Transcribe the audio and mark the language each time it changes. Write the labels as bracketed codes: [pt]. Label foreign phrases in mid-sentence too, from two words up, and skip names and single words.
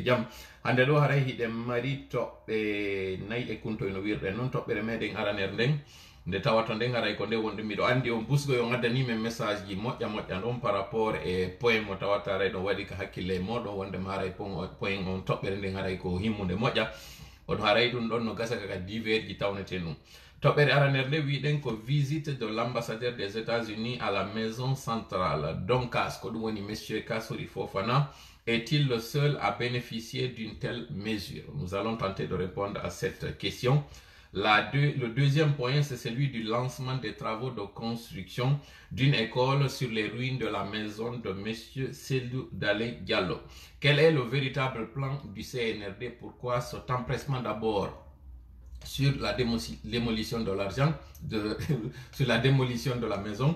[ff] jam hande do haray hiɗen mari toɓɓe nayi e kuntoy no wirɗen non toɓɓere meɗen araner nden nde tawato nden haray ko nde wonde miɗo andi on busgo yo gaddani men message ji moƴƴa ɗon [fr] par rapport [ff] e point mo tawata haray ɗon waɗi ka hakkille moɗon wondema haray point on toɓɓere nden haray ko himmude moƴƴa on haray ɗum ɗon no gasa kaka divers ji tawnete ɗum toɓɓere araner nde wiɗen ko [fr] visite de l'ambassadeur des États-Unis à la maison centrale Doncas [ff] ko ɗum woni [fr] monsieur Kassouri Fofana est-il le seul à bénéficier d'une telle mesure? Nous allons tenter de répondre à cette question. Le deuxième point, c'est celui du lancement des travaux de construction d'une école sur les ruines de la maison de M. Seydou Dalé Diallo. Quel est le véritable plan du CNRD? Pourquoi cet empressement d'abord sur la démolition de l'argent, sur la démolition de la maison?